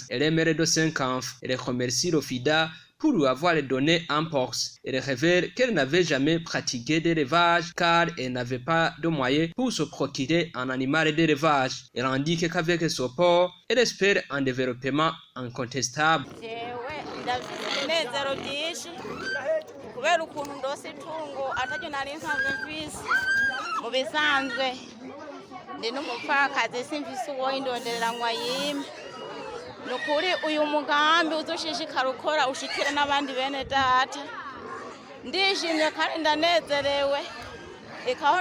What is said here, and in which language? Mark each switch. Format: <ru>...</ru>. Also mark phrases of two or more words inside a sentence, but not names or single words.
<fr>Elle est mère de 5 enfants. Elle remercie l'OFIDA pour lui avoir donné un porc. Elle révèle qu'elle n'avait jamais pratiqué d'élevage car elle n'avait pas de moyens pour se procurer un animal d'élevage. Elle indique qu'avec ce porc, elle espère un développement incontestable.</fr> <rn>Kubera ukuntu ndose itungo ataryo nari nsanzwe mfise mu bisanzwe ndi n'umupfakazi simfise uwo indonderera ngo ayime nukuri uyu mugambi uzoshishikara ukora ushikire n'abandi bene data ndishimye kandi ndanezerewe ikaho</rn>